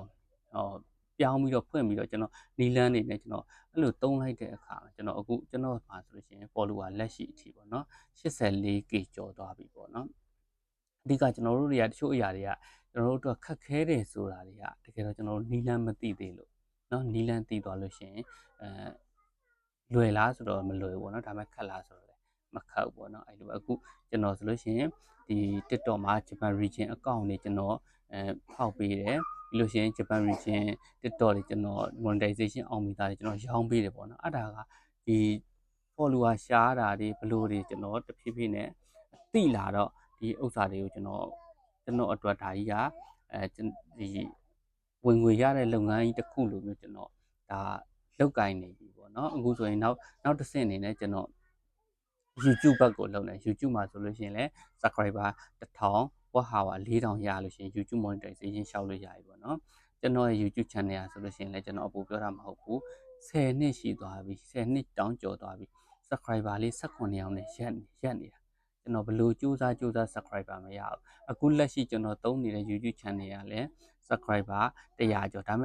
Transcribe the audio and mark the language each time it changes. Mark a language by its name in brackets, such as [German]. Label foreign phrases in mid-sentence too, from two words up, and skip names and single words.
[Burmese] ပြောင်းပြီးတော့ဖွင့်ပြီးတော့ကျွန်တော်နီလန်းနေနဲ့ကျွန်တော်အဲ့လိုတုံးလိုက်တဲ့အခါကျွန်တော်အခုကျွန်တော်မှာဆိုလို့ရှိရင် follower လက်ရှိအထိပေါ့နော် 84k ကျော်သွားပြီပေါ့နော်အဓိကကျွန် တော်တို့တွေကတချို့အရာတွေကကျွန်တော်တို့အတွက်ခက်ခဲတယ်ဆိုတာတွေကတကယ်တော့ကျွန်တော်တို့နီလန်းမသိသေးလို့နော်နီလန်းသိသွားလို့ရှိရင် လွယ်လားဆိုတော့မလွယ်ဘူးပေါ့နော်ဒါပေမဲ့ခက်လားဆိုတော့လည်းမခက်ဘူးပေါ့နော်အဲ့လိုအခုကျွန်တော်ဆိုလို့ရှိ ရင်ဒီ TikTok မှာ [English] Japan region account [Burmese] တွေကျွန်တော်ဖောက်ပေးတယ်ပြီးလို့ရှိရင် [English] Japan region TikTok [Burmese] တွေကျွန်တော် monetization အောင်မိသားတွေကျွန်တော်ရောင်းပေးတယ်ပေါ့နော်အဲ့ဒါကဒီ follower ရှားတာတွေဘလို့တွေကျွန်တော်တဖြည်းဖြည်းနဲ့သိလာတော့ဒီဥစ္စာတွေကိုကျွန်တော်အတွက်ဒါကြီးကဒီဝင်ငွေရတဲ့လုပ်ငန်းကြီးတစ်ခုလိုမျိုးကျွန်တော်ဒါလောက်ကင်နေပြီပေါ့နော်အခုဆိုရင်နောက်တစ်ဆင့်အနေနဲ့ကျွန်တော် YouTube ဘက်ကိုလုပ်နေ YouTube မှာဆိုလို့ရှိရင်လည်း subscriber 1000 [English] watch hour [Burmese] 4000 ရလို့ရှိရင် YouTube monetization ရှောက်လို့ရပြီပေါ့နော်ကျွန်တော်ရဲ့ YouTube channel อ่ะဆိုလို့ရှိရင်လည်းကျွန်တော်အပူပြောတာမဟုတ်ဘူး10နှစ်ရှိသွားပြီ10နှစ် တောင်းကျော်သွားပြီ subscriber လေး18ယောက်နဲ့ရက်နေတာကျွန်တော်ဘလို့စူးစမ်း subscriber မရဘူးအခုလက်ရှိကျွန်တော်သုံးနေတဲ့ YouTube channel ကလည်း subscriber 100ကျော်ဒါပေမဲ့